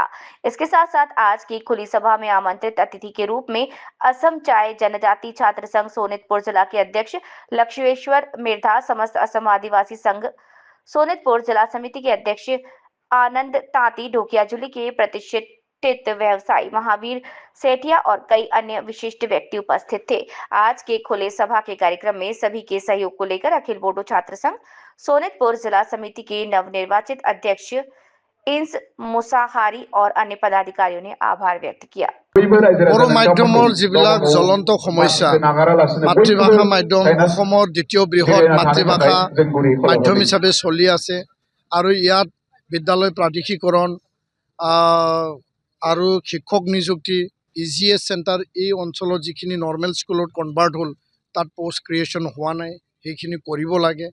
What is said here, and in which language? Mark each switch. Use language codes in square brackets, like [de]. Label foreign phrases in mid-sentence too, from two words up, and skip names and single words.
[hi] इसके साथ साथ आज की खुली सभा में आमंत्रित अतिथि के रूप में असम चाय जनजाति छात्र संघ सोनितपुर जिला के अध्यक्ष लक्ष्मेश्वर मिर्धा, समस्त असम आदिवासी संघ सोनितपुर जिला समिति के अध्यक्ष आनंद तांती, ढोकियाजुली के प्रतिष्ठित व्यवसायी महावीर सेठिया और कई अन्य विशिष्ट व्यक्ति उपस्थित थे। आज के खुले सभा के कार्यक्रम में सभी के सहयोग को लेकर अखिल बोडो छात्र संघ सोनितपुर जिला समिति के नवनिर्वाचित अध्यक्ष इंस मुसाहारी और अन्य पदाधिकारियों ने आभार व्यक्त किया। [as] বড়ো মাধ্যমৰ যিবিলাক জ্বলন্ত সমস্যা, মাতৃভাষা মাধ্যম অসমৰ দ্বিতীয় বৃহৎ মাতৃভাষা মাধ্যম হিচাপে চলি আছে আৰু ইয়াত বিদ্যালয় প্ৰাদেশিকৰণ আৰু শিক্ষক নিযুক্তি, EGS চেণ্টাৰ এই অঞ্চলৰ যিখিনি [en] normal school [as] কনভাৰ্ট হ'ল তাত [en] post creation [as] হোৱা নাই, সেইখিনি কৰিব লাগে।